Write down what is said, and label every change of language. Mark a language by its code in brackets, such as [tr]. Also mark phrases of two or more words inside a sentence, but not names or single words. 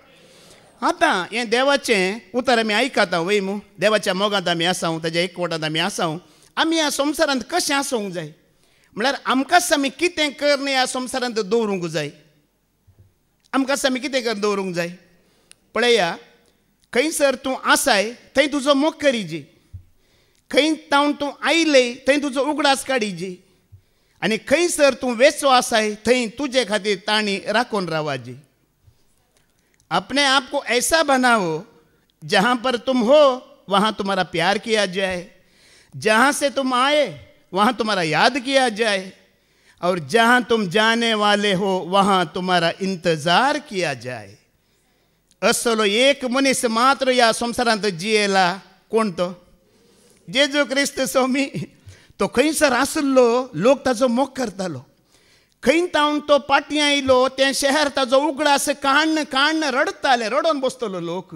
[kok] आतां हें देवाचें उतर आमी आयकता वय मू देवाच्या मोगांत आमी आसां ताज्या एकवटांत आमी आसां आमी ह्या संवसारांत कशें आसूंक जाय म्हळ्यार आमकांच आमी कितें करन ह्या संवसारांत दवरूंक जाय आमकांच आमी कितें कर दवरूंक जाय पळया खंयसर तूं आसाय थंय तुजो मोग करीजी खंय तावन तूं आयले थंय तुजो उगडास काडीजी आनी खंयसर तूं वेचो आसाय थंय तुजे खातीर ताणी राखून रावाजी [hi] अपने आप को ऐसा बनाओ जहाँ पर तुम हो वहाँ तुम्हारा प्यार किया जाए जहाँ से तुम आए वहाँ तुम्हारा याद किया जाए, और जहाँ तुम जाने वाले हो वहाँ तुम्हारा इंतजार किया जाए. [kok] असलो एक मनीस मात्र या संवसारांत जियेला, कोण तो? जेजू क्रिस्त स्वामी. तो खंयसर आसलो, लोक ताचो मोग करतालो. खंय तावन तो पाटयां आयलो, तें शहर ताचो उगडास काण्ण काण्ण रडताले, रडोन बसतलो लोक.